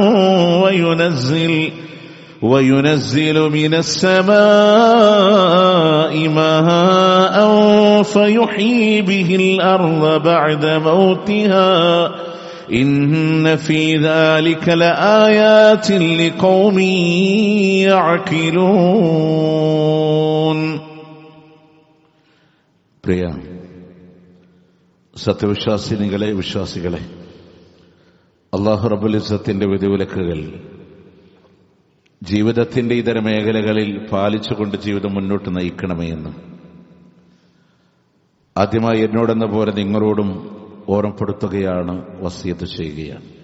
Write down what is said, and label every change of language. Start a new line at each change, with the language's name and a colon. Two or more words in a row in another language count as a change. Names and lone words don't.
Arabic: وينزل من السماء ماء فيحيي به الأرض بعد موتها إن في ذلك لآيات لقوم يعقلون.
Malayalam: പ്രിയ സത്യവിശ്വാസിനികളെ വിശ്വാസികളെ,
Arabic: الله رب العزة
Malayalam: വിധിവിലക്കുകൾ ജീവിതത്തിന്റെ ഇതര മേഖലകളിൽ പാലിച്ചുകൊണ്ട് ജീവിതം മുന്നോട്ട് നയിക്കണമേ എന്ന് ആദ്യമായി എന്നോടെന്ന പോലെ നിങ്ങളോടും ഓർമ്മപ്പെടുത്തുകയാണ്, വസിയത്ത് ചെയ്യുകയാണ്.